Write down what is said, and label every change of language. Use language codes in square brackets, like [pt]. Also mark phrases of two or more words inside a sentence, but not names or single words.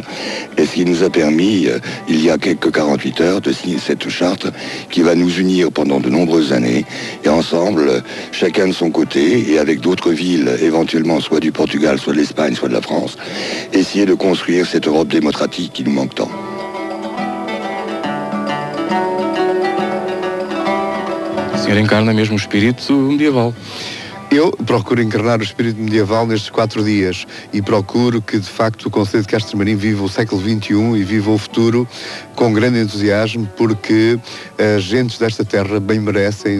[fr] Et ce qui nous a permis, il y a quelques 48 heures, de signer cette charte qui va nous unir pendant de nombreuses années. Et ensemble, chacun de son côté, et avec d'autres villes, éventuellement soit du Portugal, soit de l'Espagne, soit de la France, essayer de construire cette Europe démocratique qui nous manque tant. [pt] O senhor encarna mesmo o espírito medieval. Eu procuro encarnar o espírito medieval nestes 4 dias e procuro que, de facto, o Concelho de Castelmarim viva o século XXI e viva o futuro com grande entusiasmo, porque as gentes desta terra bem merecem.